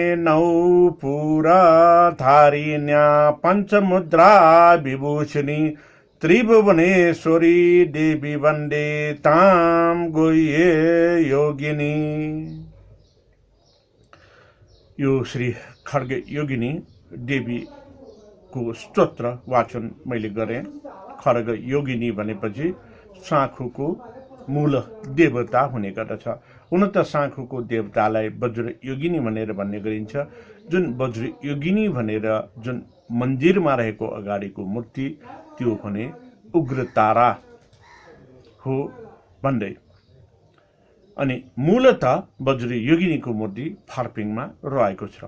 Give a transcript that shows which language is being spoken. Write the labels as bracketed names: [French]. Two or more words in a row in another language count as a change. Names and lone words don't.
[Sanskrit] नौपुरधारिण्या पंचमुद्रा विभूषिणी त्रिभुवनेश्वरी देवी वंदे ताम गुह्ये योगिनी। [Nepali] यो श्री खड्ग योगिनी देवी को स्तोत्र वाचन मैले गरेँ। खड्ग योगिनी भनेपछि साँखुको मूल देवता हुने गर्दछ। हुन त साँखुको देवतालाई वज्र योगिनी भनेर भन्ने गरिन्छ। जुन वज्र योगिनी भनेर जुन मन्दिरमा रहेको अगाडिको मूर्ति त्यो भने उग्रतारा हो भन्दै अनि मूलत वज्र योगिनीको मूर्ति फार्पिङमा रहेको छ।